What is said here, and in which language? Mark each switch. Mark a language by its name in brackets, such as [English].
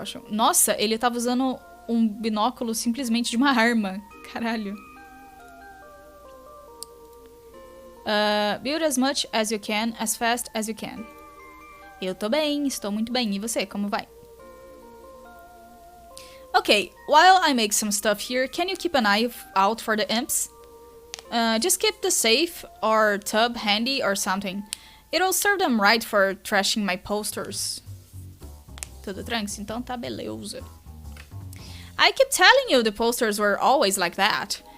[Portuguese] Nossa, ele tava usando um binóculo simplesmente de uma arma. Caralho. [English] Build as much as you can, as fast as you can. [Portuguese] Eu tô bem, estou muito bem. E você, como vai? [English] Okay, while I make some stuff here, can you keep an eye out for the imps? Just keep the safe or tub handy or something. It'll serve them right for trashing my posters. [Portuguese] Tudo tranquilo? Então tá beleza. [English] I keep telling you the posters were always like that.